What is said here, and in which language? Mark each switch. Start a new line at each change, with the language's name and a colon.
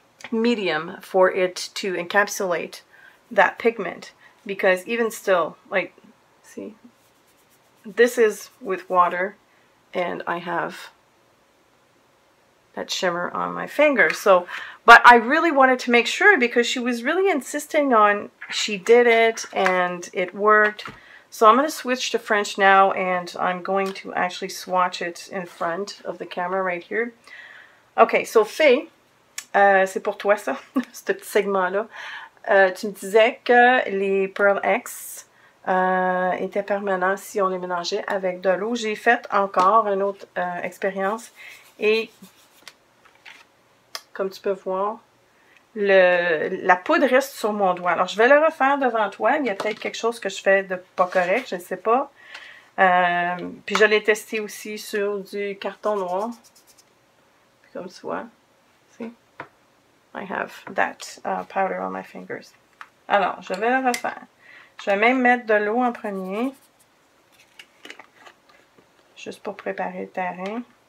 English: medium for it to encapsulate that pigment, because even still, like, see, this is with water, and I have that shimmer on my finger. So, but I really wanted to make sure because she was really insisting on, she did it and it worked. So I'm going to switch to French now, and I'm going to actually swatch it in front of the camera right here.
French: Okay, so Faye, c'est pour toi ça, ce petit segment-là. Tu me disais que les Pearl X étaient permanents si on les mélangeait avec de l'eau. J'ai fait encore une autre expérience, et comme tu peux voir, la poudre reste sur mon doigt. Alors, je vais le refaire devant toi. Il y a peut-être quelque chose que je fais de pas correct, je ne sais pas. Puis, je l'ai testé aussi sur du carton noir. Puis, comme tu vois,
English: see? I have that powder on my fingers.
French: Alors, je vais le refaire. Je vais même mettre de l'eau en premier. Juste pour préparer le terrain.